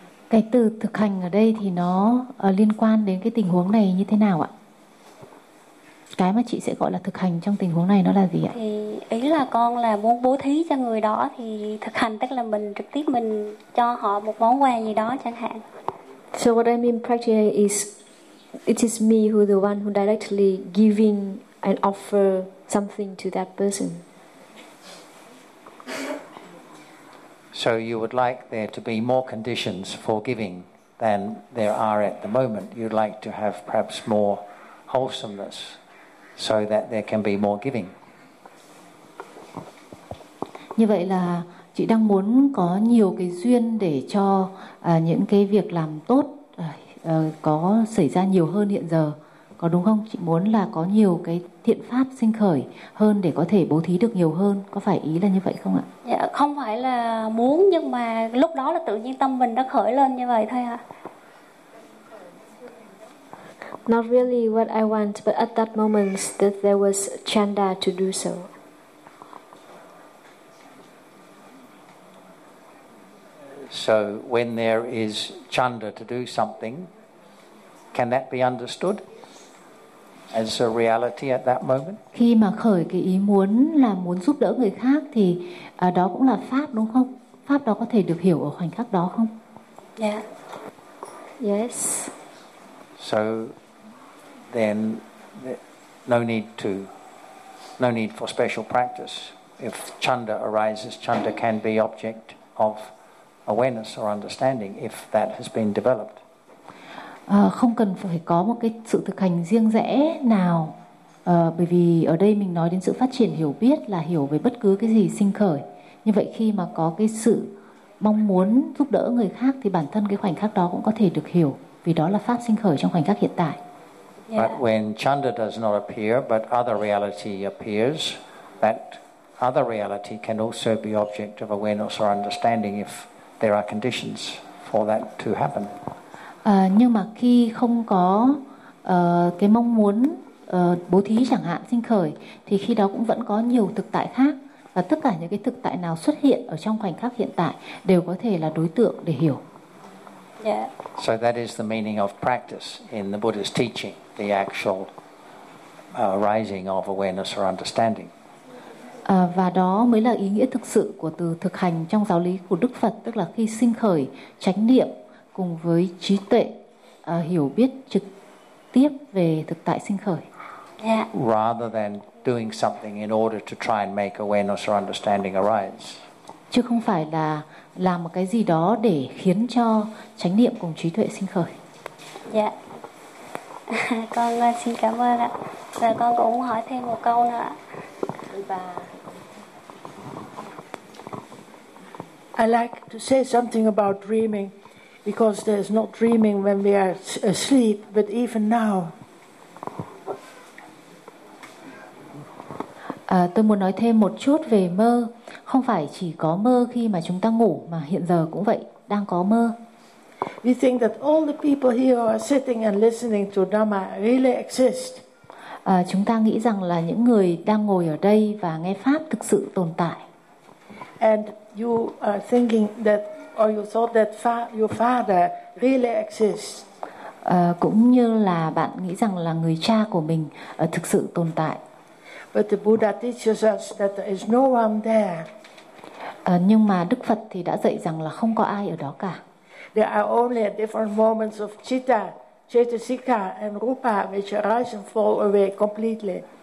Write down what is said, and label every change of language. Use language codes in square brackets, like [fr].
[vi] Cái từ thực hành ở đây thì nó liên quan đến cái tình huống này như thế nào ạ? Cái mà chị sẽ gọi là thực hành trong tình huống này nó là gì ạ? Thì ý là con là muốn bố thí cho người đó, thì thực hành tức là mình trực tiếp mình cho họ một món quà gì đó chẳng hạn. [en] So what I mean practically is it is me who the one who directly giving and offer something to that person. So you would like there to be more conditions for giving than there are at the moment. You'd like to have perhaps more wholesomeness so that there can be more giving. [vi] Như vậy là chị đang muốn có nhiều cái duyên để cho những cái việc làm tốt có xảy ra nhiều hơn hiện giờ. Có đúng không? Chị muốn là có nhiều cái thiện pháp sinh khởi hơn để có thể bố thí được nhiều hơn. Có phải ý là như vậy không ạ? Dạ, không phải là muốn, nhưng mà lúc đó là tự nhiên tâm mình đã khởi lên như vậy thôi ạ. [en] Not really what I want, but at that moment that there was chanda to do so. So when there is chanda to do something, can that be understood as a reality at that moment? [vi] Khi mà khởi cái ý muốn là muốn giúp đỡ người khác thì đó cũng là pháp đúng không? Pháp đó có thể được hiểu ở khoảnh khắc đó không? [en] Yeah. Yes. So then no need for special practice. If chanda arises, chanda can be object of awareness or understanding if that has been developed. [vi] Không cần phải có một cái sự thực hành riêng rẽ nào, bởi vì ở đây mình nói đến sự phát triển hiểu biết là hiểu về bất cứ cái gì sinh khởi. Như vậy khi mà có cái sự mong muốn giúp đỡ người khác thì bản thân cái khoảnh khắc đó cũng có thể được hiểu, vì đó là pháp sinh khởi trong khoảnh khắc hiện tại. [en] Yeah. But when chanda does not appear, but other reality appears, that other reality can also be object of awareness or understanding if there are conditions for that to happen. [vi] Nhưng mà khi không có cái mong muốn bố thí chẳng hạn sinh khởi, thì khi đó cũng vẫn có nhiều thực tại khác, và tất cả những cái thực tại nào xuất hiện ở trong khoảnh khắc hiện tại đều có thể là đối tượng để hiểu. [en] Yeah. So that is the meaning of practice in the Buddha's teaching, the actual arising of awareness or understanding. [vi] Và đó mới là ý nghĩa thực sự của từ thực hành trong giáo lý của Đức Phật, tức là khi sinh khởi chánh niệm cùng với trí tuệ hiểu biết trực tiếp về thực tại sinh khởi. [en] Yeah. Rather than doing something in order to try and make awareness or understanding arise. [vi] Chứ không phải là làm một cái gì đó để khiến cho chánh niệm cùng trí tuệ sinh khởi. Dạ. Con xin cảm ơn ạ. Và con cũng hỏi thêm một câu nữa ạ. [en] I like to say something about dreaming, because there's not dreaming when we are asleep, but even now. [vi] Tôi muốn nói thêm một chút về mơ. Không phải chỉ có mơ khi mà chúng ta ngủ, mà hiện giờ cũng vậy, đang có mơ. [en] We think that all the people here who are sitting and listening to Dhamma really exist. [vi] Chúng ta nghĩ rằng là những người đang ngồi ở đây và nghe pháp thực sự tồn tại. [en] And you are thinking that, or you thought that your father really exists. [vi] Cũng như là bạn nghĩ rằng là người cha của mình thực sự tồn tại. [en] But the Buddha teaches us that there is no one there. [vi] Nhưng mà Đức Phật thì đã dạy rằng là không có ai ở đó cả. [en] There are only different moments of citta, cetasika and rupa which arise and fall away completely.